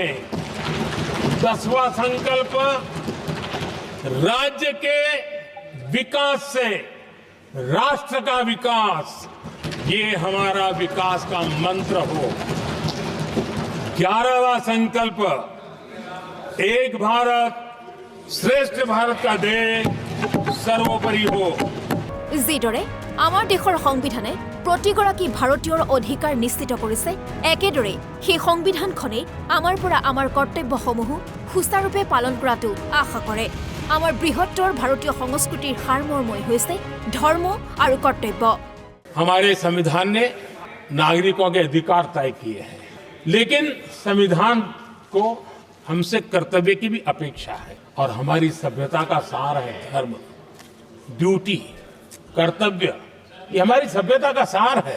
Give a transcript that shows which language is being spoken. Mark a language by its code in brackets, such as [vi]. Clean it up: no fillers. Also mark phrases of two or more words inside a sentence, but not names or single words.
[hi] 10वां संकल्प राज्य के विकास से राष्ट्र का विकास, ये हमारा विकास का मंत्र हो। 11वां संकल्प एक भारत श्रेष्ठ भारत का देश सर्वोपरि हो। [as] যিদৰে আমাৰ দেশৰ সংবিধানে প্ৰতিগৰাকী ভাৰতীয়ৰ অধিকাৰ নিশ্চিত কৰিছে, একেদৰে সেই সংবিধানখনে আমাৰ পৰা আমাৰ কৰ্তব্যসমূহ সুচাৰুৰূপে পালন কৰাটো আশা কৰে। আমাৰ বৃহত্তৰ ভাৰতীয় সংস্কৃতিৰ সাৰমৰ্মই হৈছে ধৰ্ম আৰু কৰ্তব্য। [hi] हमारे संविधान ने नागरिकों के अधिकार तय किए हैं, लेकिन संविधान को हमसे कर्तव्य की भी अपेक्षा है। और हमारी सभ्यता का सार है धर्म, ड्यूटी, कर्तव्य, ये हमारी सभ्यता का सार है।